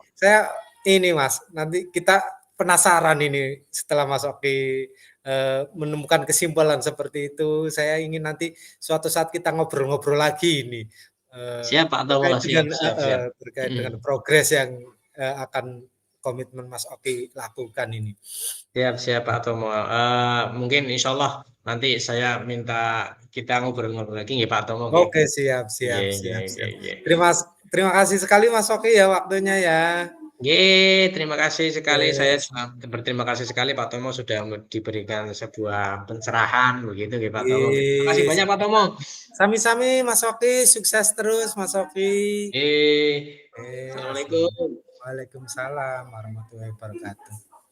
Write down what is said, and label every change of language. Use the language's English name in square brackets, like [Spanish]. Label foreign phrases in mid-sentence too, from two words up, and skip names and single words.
[Indonesian] saya ini Mas, nanti kita penasaran ini setelah Mas Oki, menemukan kesimpulan seperti itu, saya ingin nanti suatu saat kita ngobrol-ngobrol lagi ini. Siap Pak Tomo, Terkait dengan siap siap siap. terkait Mhm. dengan progres yang, akan komitmen Mas Oki lakukan ini. Siap siap Pak Tomo, mungkin insyaallah nanti saya minta kita ngobrol-ngobrol lagi nggih Pak Tomo nggih? Oke, siap siap [Javanese] Nggih nggih [Indonesian] siap nggih siap. nggih. Terima terima kasih sekali Mas Oki ya waktunya ya. Nggih, terima kasih sekali, saya Oke, juga berterima kasih sekali Pak Tomo sudah diberikan sebuah pencerahan begitu nggih Pak Tomo. Terima kasih wis. banyak Pak Tomo. Sami-sami Mas Oki, sukses terus Mas Oki. Nggih, Oke, assalamualaikum. [Arabic] Waalaikumsalam warahmatullahi wabarakatuh.